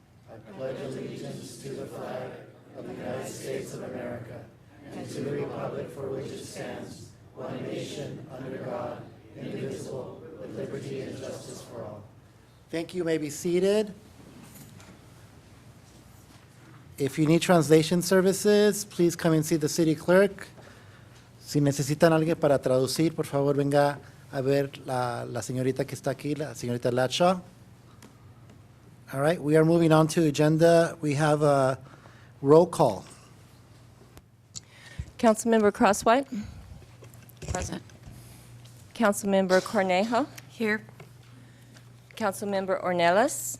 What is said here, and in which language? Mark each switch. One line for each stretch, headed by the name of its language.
English: I pledge allegiance to the flag of the United States of America and to the republic for which it stands, one nation, under God, indivisible, with liberty and justice for all. Thank you. You may be seated. If you need translation services, please come and see the city clerk.
Spanish: Si necesitan alguien para traducir, por favor, venga a ver la señorita que está aquí, la señorita Latshaw.
English: All right, we are moving on to agenda. We have a roll call. Councilmember Crosswhite. Present. Councilmember Cornejo. Here. Councilmember Ornelas.